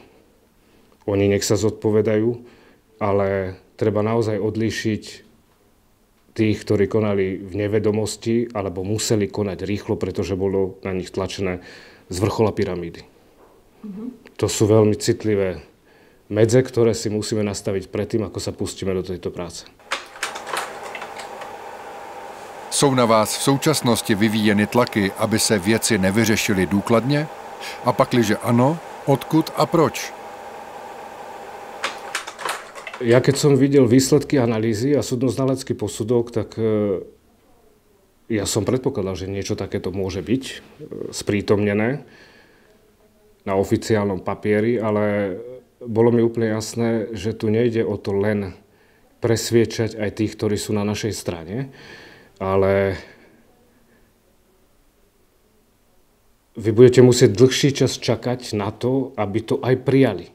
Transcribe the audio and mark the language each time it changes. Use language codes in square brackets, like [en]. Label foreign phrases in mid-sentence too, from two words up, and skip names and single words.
[sk] Oni nech sa zodpovedajú, ale treba naozaj odlíšiť tých, ktorí konali v nevedomosti alebo museli konať rýchlo, pretože bolo na nich tlačené z vrchola pyramídy. To sú veľmi citlivé medze, ktoré si musíme nastaviť predtým, ako sa pustíme do tejto práce. [cs] Jsou na vás v současnosti vyvíjeny tlaky, aby se věci nevyřešily důkladně? A pakliže ano, odkud a proč? [sk] Ja keď som videl výsledky analýzy a súdnoznalecký posudok, tak ja som predpokladal, že niečo takéto môže byť sprítomnené na oficiálnom papieri, ale bolo mi úplne jasné, že tu nejde o to len presviečať aj tých, ktorí sú na našej strane, ale vy budete musieť dlhší čas čakať na to, aby to aj prijali.